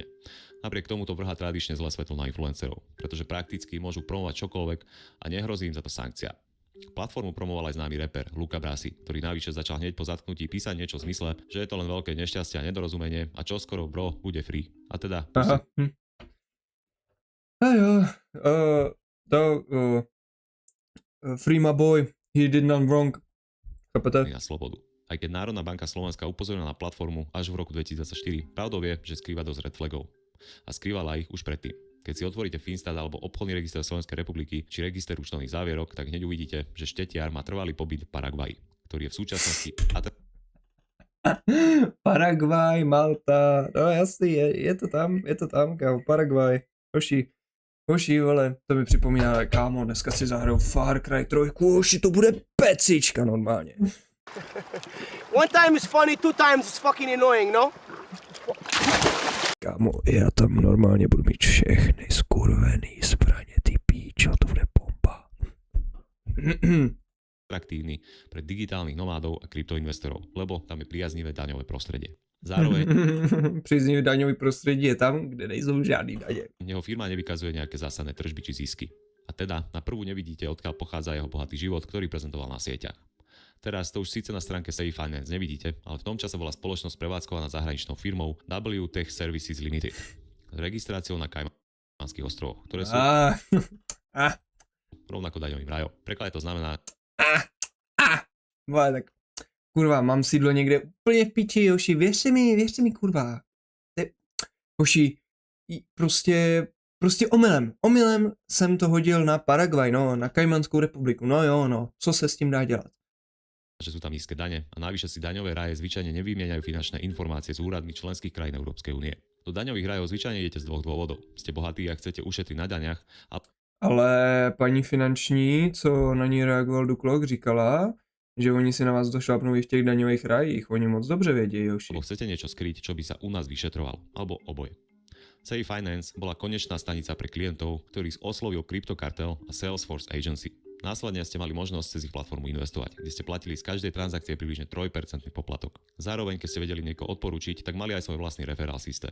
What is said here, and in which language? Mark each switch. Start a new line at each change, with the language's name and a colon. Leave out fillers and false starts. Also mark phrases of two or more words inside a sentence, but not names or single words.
Slovak: Napriek tomu to vrhá tradične zlé svetlo na influencerov, pretože prakticky môžu promovať čokoľvek a nehrozí im za to sankcia. Platformu promoval aj známy reper Luka Brasi, ktorý navyše začal hneď po zatknutí písať niečo v zmysle, že je to len veľké nešťastie a nedorozumenie a čoskoro bro bude free. A teda
Czech: Aha. A jo,
English: free my boy, he did none wrong.
Czech: Chápete?
Slovak: na slobodu. Aj keď Národná banka Slovenska upozornila na platformu až v roku 2024, pravdou je, že skrýva dosť
English: red flagov.
Slovak: A skrývala ich už predtým. Keď si otvoríte Finstat alebo obchodný register Slovenskej republiky či register účtovných závierok, tak hneď uvidíte, že Štetiar má trvalý pobyt v Paraguaji, ktorý je v súčasnosti
Czech: Paraguay, Malta, no jasný, je to tam, kámo, Paraguay, hoši, vole, to mi připomíná, kámo, dneska si zahraju Far Cry 3, hoši, to bude pecička normálně.
English: One time is funny, two times is fucking annoying,
Czech: no? Kámo, já tam normálně budu mít všechny skurvený zbraně, ty píčo, to bude bomba.
Slovak: atraktívny pre digitálnych nomádov a kryptoinvestorov, lebo tam je priaznivé daňové prostredie. Zároveň
Czech: Příznivý daňový prostředí je tam, kde nejsou žádný daně.
Slovak: jeho firma nevykazuje nejaké zásadné tržby či zisky. A teda na prvú nevidíte, odkiaľ pochádza jeho bohatý život, ktorý prezentoval na sieťach. Teraz to už síce na stránke Safe Finance nevidíte, ale v tom čase bola spoločnosť prevádzkovaná zahraničnou firmou W Tech Services Limited s registráciou na Kajmanských ostrovoch, ktoré sú rovnako daňovým rajom. Preklade to znamená,
Czech: Vole, tak kurva, mám sídlo někde úplně v piči, hoši, věřte mi, kurva. Hoši, prostě omylem jsem to hodil na Paraguay, no, na Kajmanskou republiku, no jo, no, co se s tím dá dělat?
Slovak: že sú tam nízke dane a navyše si daňové raje zvyčajne nevymieňajú finančné informácie s úradmi členských krajín Európskej únie. Do daňových rajov zvyčajne idete z dvoch dôvodov. Ste bohatí a chcete ušetriť na daňach a
Czech: Ale paní finanční, co na ní reagoval Duklok, říkala, že oni si na vás došlápnou i v těch daňových rajích, oni moc dobře vědí, hoši.
Slovak: alebo chcete niečo skryť, čo by sa u nás vyšetrovalo, alebo oboje. Safe Finance bola konečná stanica pre klientov, ktorých oslovil Cryptocartel a Salesforce Agency. Následne ste mali možnosť cez ich platformu investovať, kde ste platili z každej transakcie približne 3% poplatok. Zároveň, keď ste vedeli niekoho odporúčiť, tak mali aj svoj vlastný referál systém.